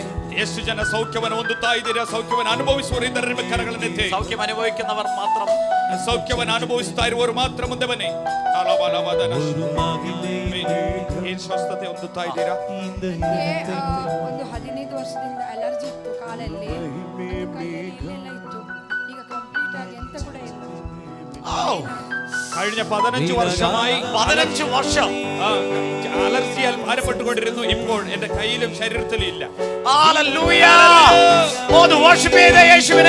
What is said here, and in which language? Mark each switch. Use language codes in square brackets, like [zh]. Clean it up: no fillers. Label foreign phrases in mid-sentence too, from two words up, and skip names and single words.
[kn] ಎಷ್ಟು ಜನ ಸೌಖ್ಯವನ್ನು ಹೊಂದುತ್ತಾ ಇದ್ದೀರಾ? ಸೌಖ್ಯವನ್ನು ಅನುಭವಿಸುವವರು ಇದ್ದಾರೆ, ನಿಮ್ಮ ಕರಗಳನ್ನೆತ್ತಿ. [ml] സൗഖ്യം അനുഭവിക്കുന്നവർ മാത്രം, [kn] ಸೌಖ್ಯವನ್ನು ಅನುಭವಿಸ್ತಾ ಇರುವವರು ಮಾತ್ರ ಮುಂದೆ ಬನ್ನಿ. ಏನ್ ಸ್ವಸ್ಥತೆ ಹೊಂದುತ್ತಾ ಇದ್ದೀರಾ? ಒಂದು 15 ವರ್ಷದಿಂದ ಅಲರ್ಜಿ ಇತ್ತು ಕಾಲಲ್ಲಿ, ಕೈಯಲ್ಲಿ ಇಲ್ಲೆಲ್ಲ ಇತ್ತು. ಈಗ ಕಂಪ್ಲೀಟ್ ಆಗಿ ಎಂತ ಕೂಡ ಇಲ್ಲ. [ml] കഴിഞ്ഞ 15 വർഷമായി 15 വർഷം അലർജിയാൽ ഭാരപ്പെട്ടുകൊണ്ടിരുന്നു. ഇപ്പോൾ എന്റെ കയ്യിലും ശരീരത്തിലും ഇല്ല. ഹല്ലേലൂയ. ഓ വർഷിപ്പ് ചെയ്ത യേശുവിനെ.